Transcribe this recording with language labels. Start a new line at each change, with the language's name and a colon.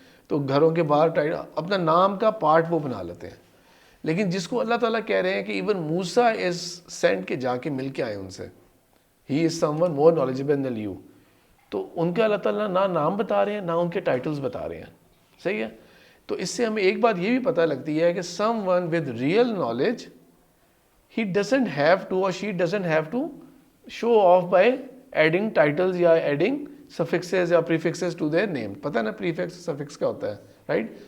Urdu: تو گھروں کے باہر اپنا نام کا پارٹ وہ بنا لیتے ہیں. لیکن جس کو اللہ تعالیٰ کہہ رہے ہیں کہ
English: even Musa is sent
Urdu: کے جا کے مل کے آئے ان سے,
English: He is someone more knowledgeable than you.
Urdu: تو ان کے اللہ تعالیٰ نہ نام بتا رہے ہیں نہ ان کے ٹائٹلز بتا رہے ہیں, صحیح ہے. تو اس سے ہمیں ایک بات یہ بھی پتہ لگتی ہے کہ
English: Someone with real knowledge, he doesn't have to or she doesn't have to show off by adding titles یا adding suffixes یا prefixes to their name.
Urdu: پتہ نا prefix suffix کیا ہوتا ہے,
English: right?